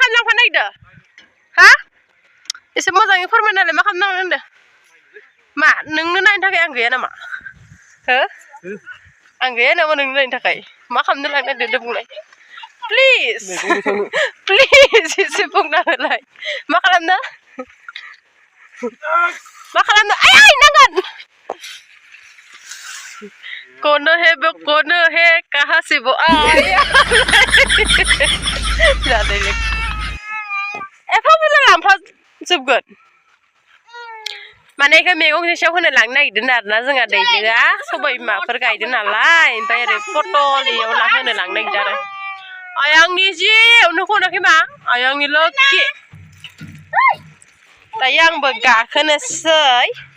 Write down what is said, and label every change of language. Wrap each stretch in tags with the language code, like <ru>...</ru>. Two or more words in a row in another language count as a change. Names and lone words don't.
<brx>खालामलांफा नागिरदों हा एसे मोजाङै फोरमायनालाय मा खालामनांगौ होनदों मा नोंनो नायनो थाखाय आं गैया नामा हो आं गैया नामा नोंनो नायनो थाखाय मा खालामनो लांनो नागिरदों बुंलाय प्लिज एसे बुंना होलाय मा खालामनो आय नांगोन</brx> <hi>कौन है कहाँ से वो आया</hi> <brx>जादों एफा बुरजा लांफाजोबगोन माने इखौ मैगं जोंसेयाव होनो लांनो नागिरदों आरोना जोंहा दैजोआ सबाय बिमाफोर गायदों नालाय ओमफ्राय ओरै पटल इयाव होनो लांनो नागिरदों आरो आय आंनि जि नोंखौ होनाखै मा आय आंनि लक्की दायो आंबो गाखोनोसै</brx>